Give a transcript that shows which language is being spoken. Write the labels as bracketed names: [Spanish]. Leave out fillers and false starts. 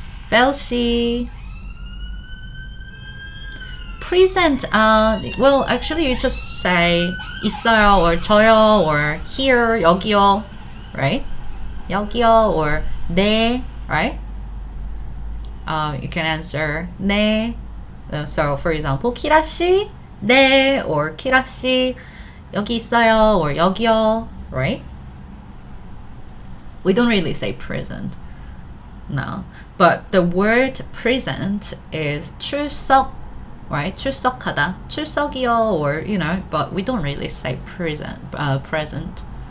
[Korean] 펠씨. [English] Present, well, actually you just say [Korean] 있어요 [English] or [Korean] 저요 [English] or here, [Korean] 여기요, [English] right? [Korean] 여기요 [English] or [Korean] 네, [English] right? You can answer [Korean] 네. [English] So for example, [Korean] 키라 씨, 네, [English] or [Korean] 키라 씨, 여기 있어요 [English] or [Korean] 여기요, [English] right? We don't really say present, no. But the word present is 출석, right? [Korean] 출석하다, 출석이요, [English] or you know, but we don't really say present.